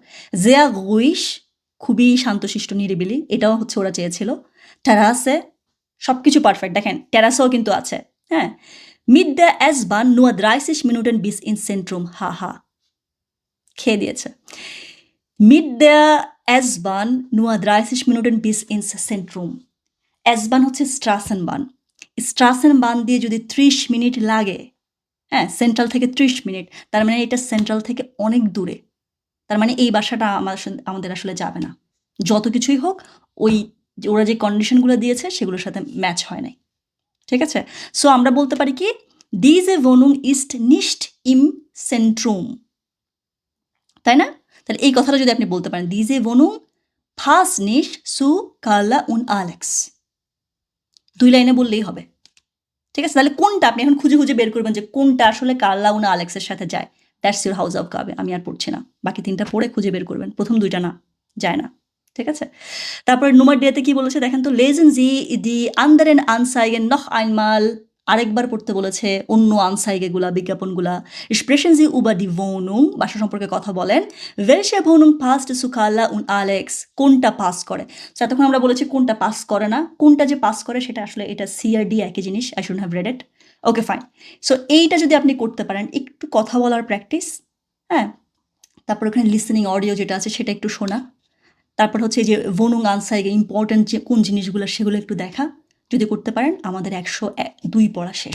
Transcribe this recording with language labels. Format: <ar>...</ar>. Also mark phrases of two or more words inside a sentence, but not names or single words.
<bn>জেয়া গুইস, খুবই শান্তশিষ্ট নিরিবিলি, এটাও হচ্ছে ওরা চেয়েছিল। টেরাসে, সব কিছু পারফেক্ট। দেখেন টেরাসেও কিন্তু আছে।</bn> <de>হ্যাঁ, mit der S-Bahn nur 30 Minuten bis ins Zentrum,</de> <bn>হা হা, খেয়ে দিয়েছে।</bn> <de>mit der S-Bahn nur 30 Minuten bis ins Zentrum.</de> <bn>S-Bahn হচ্ছে স্ট্রাসেনবান। স্ট্রাসেনবান দিয়ে যদি 30 মিনিট লাগে, হ্যাঁ, সেন্ট্রাল থেকে 30 মিনিট, তার মানে এটা সেন্ট্রাল থেকে অনেক দূরে। তার মানে এই বাসাটা আমাদের আসলে যাবে না। যত কিছুই হোক, ওই ওরা যে কন্ডিশনগুলো দিয়েছে সেগুলোর সাথে ম্যাচ হয় নাই। ঠিক আছে? সো আমরা বলতে পারি কি,</bn> <de>diese Wohnung ist nicht im Zentrum,</de> <bn>তাই না? তাহলে এই কথাটা যদি আপনি বলতে পারেন,</bn> <de>diese Wohnung passt nicht zu Carla und Alex,</de> <bn>2 লাইনে বললেই হবে। ঠিক আছে? তাহলে কোনটা আপনি এখন খুঁজে খুঁজে বের করবেন যে কোনটা আসলে কার্লা উনা আলেক্সের সাথে যায়। দ্যাটস ইউর হাউস অফ কাবে। আমি আর পড়ছি না, বাকি 3টা পড়ে খুঁজে বের করবেন। প্রথম 2টা না, যায় না। ঠিক আছে? তারপরে Nummer D-তে কি বলেছে দেখেন তো,</bn> <de>lesen Sie die anderen Anzeigen noch einmal</de> <bn>আরেকবার পড়তে বলেছে অন্য আনসাইগেগুলা বিজ্ঞাপনগুলা।</bn> <de>Sprechen Sie über die Wohnung,</de> <bn>বাসা সম্পর্কে কথা বলেন।</bn> <de>Welche Wohnung passt zu Carla und Alex?</de> <bn>কোনটা পাস করে? So এতক্ষণ আমরা বলেছি কোনটা পাস করে না। কোনটা যে পাস করে সেটা আসলে এটা সি আর ডি একই জিনিস।</bn> <en>I shouldn't have read it. Okay fine.</en> <bn>সো এইটা যদি আপনি করতে পারেন, একটু কথা বলার প্র্যাকটিস, হ্যাঁ? তারপর ওখানে</bn> <en>listening audio</en> <bn>যেটা আছে সেটা একটু শোনা। তারপর হচ্ছে এই যে</bn> <de>Wohnung Anzeige</de> <bn>ইম্পর্টেন্ট যে কোন জিনিসগুলো সেগুলো একটু দেখা। যদি করতে পারেন আমাদের 102 পড়া শেষ।</bn>